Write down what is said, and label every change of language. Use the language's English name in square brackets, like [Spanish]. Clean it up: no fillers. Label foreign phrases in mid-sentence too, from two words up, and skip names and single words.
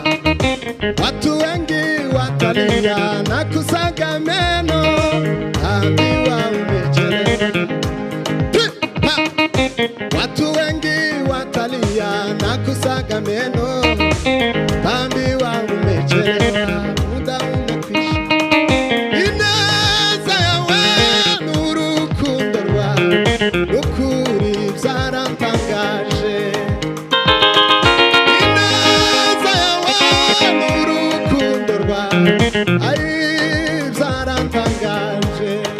[Swahili] Watu wengi watalia na kusaga meno, utaambiwa umechelewa. Watu wengi watalia na kusaga meno, utaambiwa umechelewa, muda umekwisha. [Kinyarwanda] Ineza yawe n'urukundo rwawe n'ukuri byarantangaje. Ineza yawe n'urukundo rwawe byarantangaje.